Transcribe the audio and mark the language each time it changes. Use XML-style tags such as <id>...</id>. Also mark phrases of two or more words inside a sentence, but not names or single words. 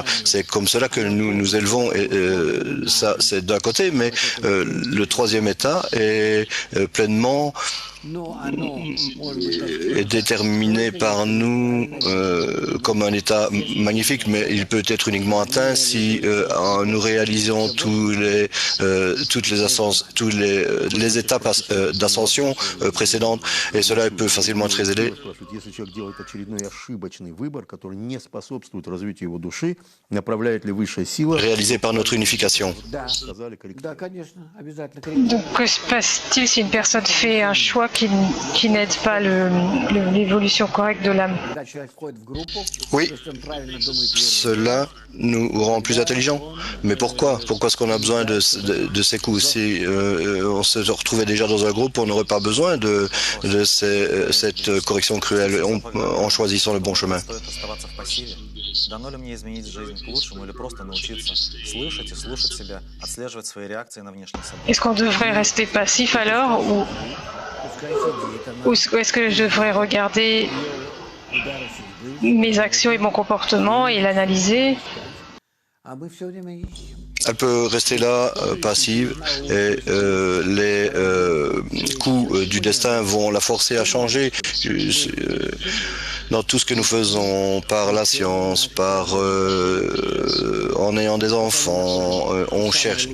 <fr>C'est comme cela que nous nous élevons, et ça c'est d'un côté, mais le troisième état est pleinement est déterminé par nous comme un état magnifique, mais il peut être uniquement atteint si nous réalisons tous les étapes d'ascension précédentes, et cela peut facilement être réalisé.</fr> <ru>Если человек делает очередной ошибочный выбор, который не способствует развитию его души, направляет ли высшая сила?</ru> <fr>Réalisé par notre unification.</fr> <ru>Да, конечно, обязательно.</ru> <fr>Donc, que se passe-t-il si une personne fait un choix qui n'aide pas l'évolution correcte de l'âme?</fr> <ru>Когда человек входит в группу,</ru> <fr>Oui,</fr> <ru>если он правильно думает,</ru> <fr>cela nous rend plus intelligents. Mais pourquoi? Pourquoi est-ce qu'on a besoin de ces coups? Si on se retrouvait déjà dans un groupe, on n'aurait pas besoin de cette correction cruelle en choisissant le bon chemin.</fr> <ru>Дано ли мне изменить жизнь к лучшему или просто научиться слышать и слушать себя, отслеживать свои реакции на внешние события?</ru> <fr>Est-ce qu'on devrait rester passif alors, ou est-ce que je devrais regarder mes actions et mon comportement et l'analyser?</fr> <ru>а мы все время ищем.</ru> <fr>Elle peut rester là, passive, et les coups du destin vont la forcer à changer. Dans tout ce que nous faisons, par la science, en ayant des enfants, on cherche.</fr>